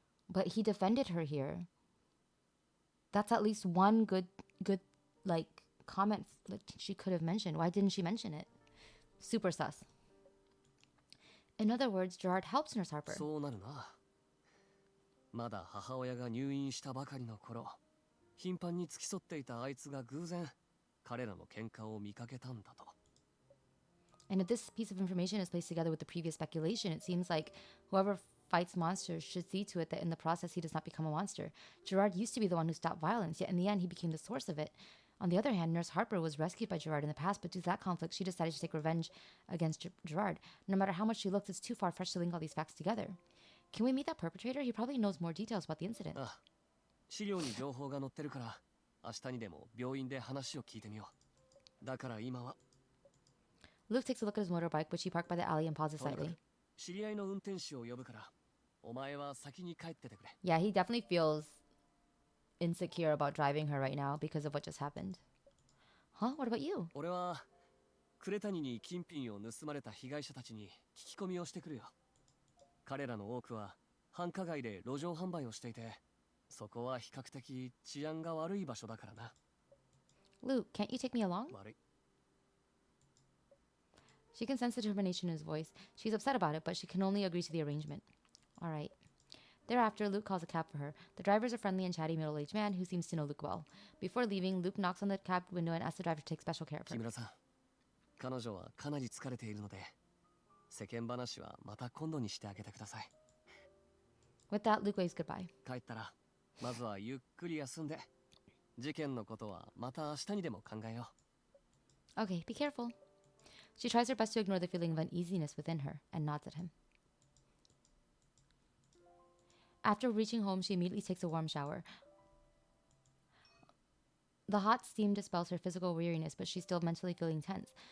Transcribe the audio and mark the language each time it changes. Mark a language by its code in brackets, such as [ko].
[en] But he defended her here. That's at least one good like comment that she could have mentioned. Why didn't she mention it? Super sus. In other words, Gerard helps Nurse Harper. [ja] そうなるな。まだ母親が入院したばかりの頃、頻繁に付き添っていたあいつが偶然彼らの喧嘩を見かけたんだと。 [en] And if this piece of information is placed together with the previous speculation, it seems like whoever fights monsters should see to it that in the process he does not become a monster. Gerard used to be the one who stopped violence, yet in the end he became the source of it. On the other hand, Nurse Harper was rescued by Gerard in the past, but due to that conflict, she decided to take revenge against Gerard. No matter how much she looks, it's too far-fetched to link all these facts together. Can we meet that perpetrator? He probably knows more details about the incident. [ja] ああ、資料に情報が載ってるから、明日にでも病院で話を聞いてみよう。だから今は。 [en] Luke takes a look at his motorbike, which he parked by the alley and pauses slightly. [ja] 知り合いの運転手を呼ぶから、お前は先に帰っててくれ。 [en] Yeah, he definitely feels insecure about driving her right now because of what just happened. Huh? What about you? [ja] 俺は呉谷に金品を盗まれた被害者たちに聞き込みをしてくるよ。彼らの多くは繁華街で路上販売をしていて、そこは比較的治安が悪い場所だからな。 [en] Luke, can't you take me along? [ja] 悪い。 [en] She can sense the determination in his voice. She's upset about it, but she can only agree to the arrangement. All right. Thereafter, Luke calls a cab for her. The driver is a friendly and chatty middle-aged man who seems to know Luke well. Before leaving, Luke knocks on the cab window and asks the driver to take special care of her. [ja] 木村さん、彼女はかなり疲れているので、世間話はまた今度にしてあげてください。 [en] With that, Luke waves goodbye. [ja] 帰ったら、まずはゆっくり休んで、事件のことはまた明日にでも考えよう。 [en] Okay, be careful. She tries her best to ignore the feeling of uneasiness within her and nods at him. After reaching home, she immediately takes a warm shower. The hot steam dispels her physical weariness, but she's still mentally feeling tense.